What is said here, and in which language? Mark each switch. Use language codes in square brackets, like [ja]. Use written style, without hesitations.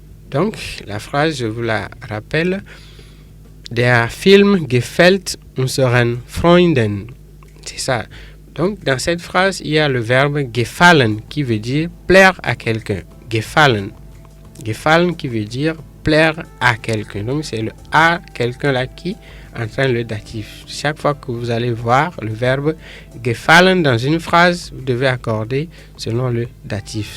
[fr] Donc, la phrase, je vous la rappelle. [de] Der Film gefällt unseren Freunden. [fr] C'est ça. Donc, dans cette phrase, il y a le verbe gefallen qui veut dire plaire à quelqu'un. Gefallen. Gefallen qui veut dire plaire à quelqu'un. Donc, c'est le à quelqu'un là qui entraîne le datif. Chaque fois que vous allez voir le verbe gefallen dans une phrase, vous devez accorder selon le datif.